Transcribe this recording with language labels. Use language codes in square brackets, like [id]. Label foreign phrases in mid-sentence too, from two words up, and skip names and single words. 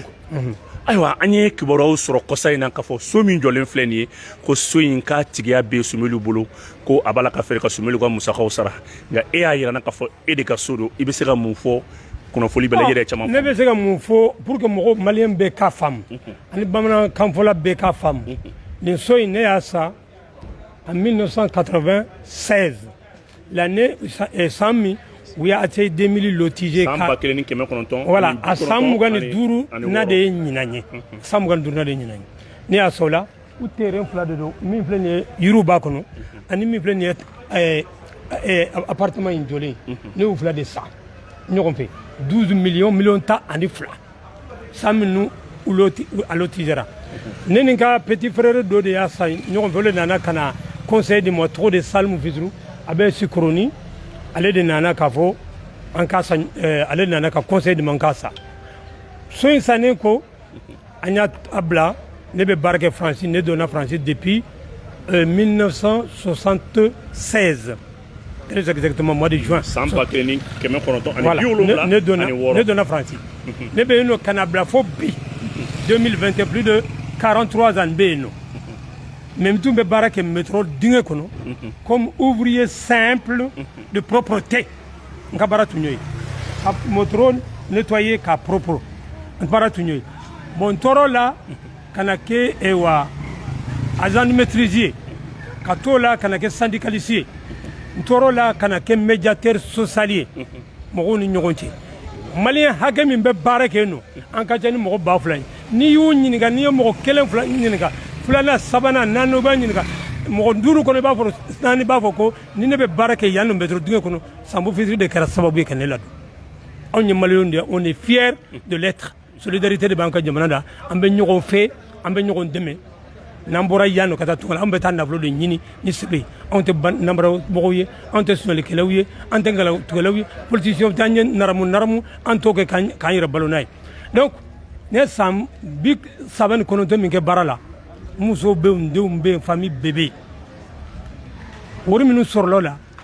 [bm] ayiwa an ye kibaruyaw sɔrɔ kɔsa in na k'a fɔ so min jɔlen filɛ nin ye ko so in ka tigiya bɛ Sumuli bolo ko a b'a la ka feere ka Sumuli ka musakaw sara nka e y'a yira n na k'a fɔ e de ka so don i bɛ se ka mun fɔ kunnafoni bɛɛ lajɛlen caman fɔ ne bɛ se ka mun fɔ [fr] pour que [bm] mɔgɔ maliyɛn bɛɛ k'a faamu ani bamanankanfɔla bɛɛ k'a faamu nin so in ne y'a san [fr] en 1996 l'année [bm] san min u y'a ate 2000 lotisé san 1900 voilà a san 25 n'a de ye ɲinan ye san 25 n'a de ye ɲinan ye ne y'a sɔrɔ la u terrain fila de don min filɛ nin ye yiriw b'a kɔnɔ ani min filɛ nin ye appartement in jɔlen ne y'u fila de san ɲɔgɔn fɛ 12 millions ta ani fila san minnu a lotisera ne ni ka [fr] petit frère [bm] dɔ de y'a san ɲɔgɔn fɛ o de nana ka na [fr] conseil de moi [bm] tɔgɔ de Salimu Fisuru a bɛ Sikoroni ale de nana k'a fɔ an ka san ale de nana ka [fr] conseil de man [bm] ka sa so in sannen ko an y'a bila ne bɛ baara kɛ Faransi ne donna Faransi [fr] depuis 1976 très exactement mois de juin [bm] san 1900 voilà ne donna Faransi ne bɛ yen nɔ ka na bila fo bi 2020 [fr] plus de 43 ans [bm] bɛ yen nɔ mais n tun bɛ baara kɛ métro dingɛ kɔnɔ [fr] comme ouvrier simple de propreté [bm] n ka baara tun y'o ye ka métro nettoyer k'a propre n baara tun y'o ye bon n tɔɔrɔ la ka na kɛ [fr] agent de maîtrise [bm] ye ka t'o la ka na kɛ syndicaliste ye n tɔɔrɔ la ka na kɛ [fr] médiateur social [bm] ye mɔgɔw ni ɲɔgɔn cɛ maliyɛn hakɛ min bɛ baara kɛ yen nɔ an ka ca ni mɔgɔ 2000 ye n'i y'u ɲininka n'i ye mɔgɔ 1 2 ɲininka filanan sabanan naani b'a ɲininka mɔgɔ 5 kɔnɔ i b'a fɔ naani b'a fɔ ko ni ne bɛ baara kɛ yan nɔ métro dingɛ kɔnɔ Sambu Fisuru de kɛra sababu ye ka ne ladon anw ye maliyɛnw de [fr] on est fiers de l'être [bm] solidarité de b'an ka jamana da an bɛ ɲɔgɔn fɛ an bɛ ɲɔgɔn dɛmɛ n'an bɔra yan nɔ ka taa tunga la an bɛ taa nafolo de ɲini ni sɛbɛn ye anw tɛ nanbaramɔgɔw ye anw tɛ suɲɛlikɛlaw ye an tɛ ngalontigɛlaw ye politicien t'an ye naramu an t'o kɛ k'an yɛrɛ balo n'a ye donc ne san 39 min kɛ baara la muso bɛ yen denw bɛ yen famille bɛɛ bɛ yen wari minnu sɔrɔla la